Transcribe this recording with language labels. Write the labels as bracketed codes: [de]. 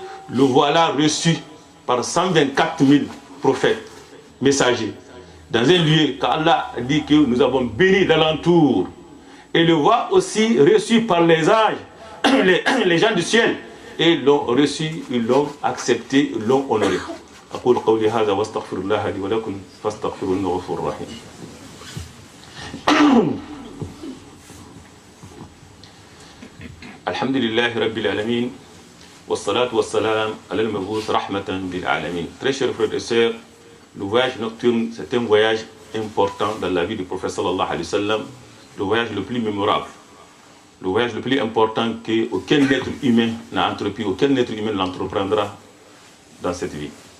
[fr] le voilà reçu par 124 000 prophètes, messagers, dans un lieu qu'Allah a dit que nous avons béni d'alentour, et le voit aussi reçu par les anges, les gens du ciel, et l'ont reçu, ils l'ont accepté, ils l'ont honoré. [ar] أقول قولي هذا واستغفر الله لي ولكم فاستغفروه إنه غفور رحيم. الحمد لله رب العالمين والصلاة والسلام على المبعوث رحمة للعالمين. [fr] Très chers frères et sœurs, le voyage nocturne, c'est un voyage important dans la vie du prophète [ar] sallallahu alayhi wa sallam, [fr] le voyage le plus mémorable, le voyage le plus important qu'aucun être humain n'a entrepris, aucun être humain l'entreprendra dans cette vie.